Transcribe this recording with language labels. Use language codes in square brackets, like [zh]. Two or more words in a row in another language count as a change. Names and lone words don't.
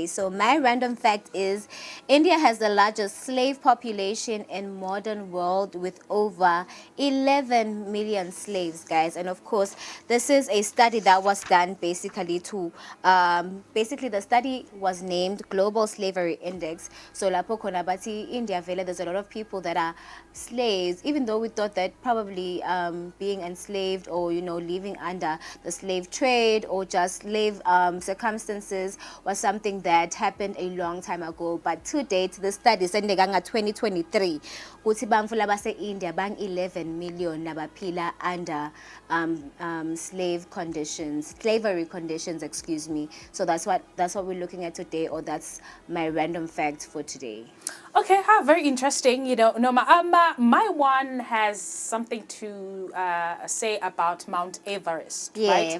[en] So my random fact is India has the largest slave population in modern world with over 11 million slaves, guys. And of course, this is a study that was done basically to the study was named Global Slavery Index. So [ss] lapho khona bathi India vele [en] there's a lot of people that are slaves. even though we thought that probably being enslaved or, you know, living under the slave trade or just slave circumstances was something that happened a long time ago. But to date, the study said 2023, [ss] ukuthi bantfu labase-India bang 11 million nabaphila [en] under slavery conditions, excuse me. So that's what we're looking at today, or that's my random fact for today. Okay, very interesting. You know, no, my one has something to say about Mount Everest, right?